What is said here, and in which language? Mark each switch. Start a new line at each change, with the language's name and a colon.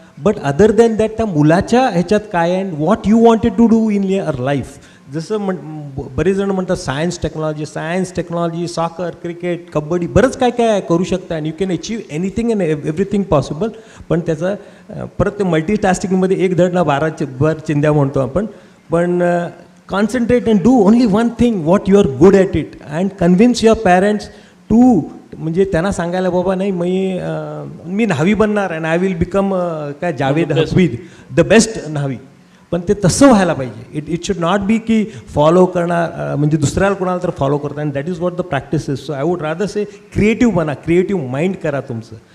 English: but other than that
Marathi: त्या मुलाच्या ह्याच्यात काय
English: And what you wanted to do in your life.
Marathi: जसं बरेच जण म्हणतात science technology, soccer, cricket, kabaddi, बरंच काय काय करू शकता
English: And you can achieve anything and everything possible.
Marathi: पण त्याचा परत ते मल्टीटास्किंगमध्ये एक धड ना 12 चिंध्या म्हणतो आपण. पण
English: concentrate and do only one thing what you are good at it and convince your parents to
Marathi: म्हणजे त्यांना सांगायला बाबा नाही मी न्हावी बनणार आणि
English: I will become
Marathi: काय जावेद हफीद द बेस्ट न्हावी. पण ते तसं व्हायला पाहिजे.
English: it should not be
Marathi: की फॉलो करणार म्हणजे दुसऱ्याला कोणाला तर फॉलो करता.
English: And that is what the practice is. So I would rather say creative
Marathi: बना, क्रिएटिव्ह माइंड करा तुमचं.